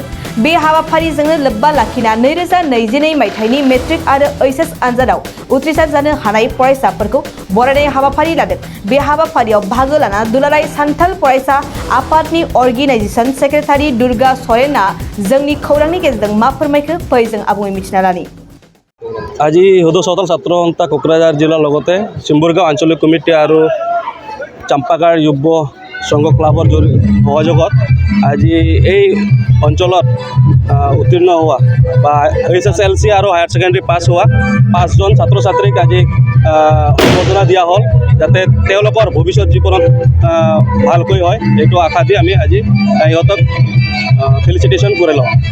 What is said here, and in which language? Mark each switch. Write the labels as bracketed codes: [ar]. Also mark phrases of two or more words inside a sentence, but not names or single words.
[brx] बे हाबाफारिजोंनो लोब्बा लाखिना 2022 मायथाइनि मेट्रिक आरो ओइचएस आनजादाव उथ्रिसार जानो हानाय फरायसाफोरखौ बरायनाय हाबाफारि लादों। बे हाबाफारियाव बाहागो लाना दुलाराय सान्थाल फरायसा आफादनि [en] organization secretary [brx] दुर्गा सरेना जोंनि खौरांनि गेजेरजों मा फोरमायखो फै जों आबुङै मिथिना लानि। [as] আজি সদৌ চাওতাল ছাত্ৰ সন্থা কোকৰাঝাৰ জিলাৰ লগতে চিম্বুৰগাঁও আঞ্চলিক কমিটি আৰু চাম্পাগাৰ যুৱ সংঘ ক্লাবৰ সহযোগত আজি এই অঞ্চলত উত্তীৰ্ণ হোৱা বা HSLC আৰু [en] higher secondary [as] পাছ হোৱা 5জন ছাত্ৰ ছাত্ৰীক আজি সম্বৰ্ধনা দিয়া হ'ল যাতে তেওঁলোকৰ ভৱিষ্যত জীৱনত ভালকৈ হয় এইটো আশা দি আমি আজি সিহঁতক ফেলিচিটেশ্যন কৰি লওঁ।